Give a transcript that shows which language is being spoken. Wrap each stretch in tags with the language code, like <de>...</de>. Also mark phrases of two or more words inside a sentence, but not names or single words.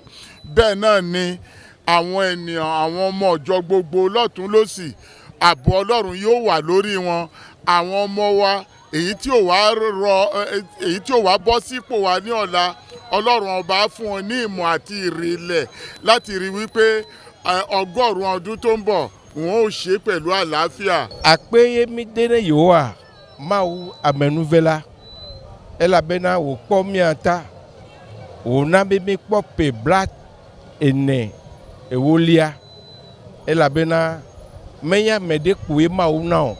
<yo>Bẹ́ẹ̀ náà ni àwọn ènìyàn, àwọn ọmọ ọjọ́ gbogbo lọ́tún lósì, ààbò Ọlọ́run yóò wà lórí wọn. Àwọn ọmọ wa èyí tí ò wá bọ́ sípò wa ní ọ̀la, Ọlọ́run ọba fún wọn ní ìmọ̀ àti ìrìnlẹ̀ láti rí wípé 100 ọdún tó ń bọ̀ wọn ò ṣe pẹ̀lú àlàáfíà.</yo> <ee>Akpeyemidene Yehowa Mawu amenuvela elabena wòkpɔ miata wòna be mikpɔ ƒe 40 elabena menya ame ɖe koe Mawu na o.</ee>